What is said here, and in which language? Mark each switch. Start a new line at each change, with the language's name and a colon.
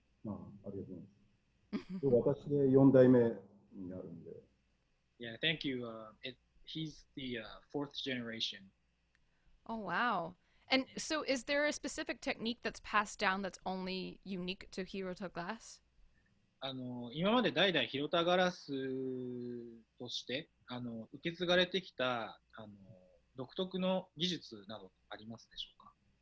Japanese: ありがとうございます。私で4代目になるんで。
English: Yeah, thank you. He's the fourth generation. Oh wow. And so is there a specific technique that's passed down that's only unique to Hirota Glass?
Japanese: 今まで代々広田ガラスとして受け継がれてきた独特の技術などありますでしょうか？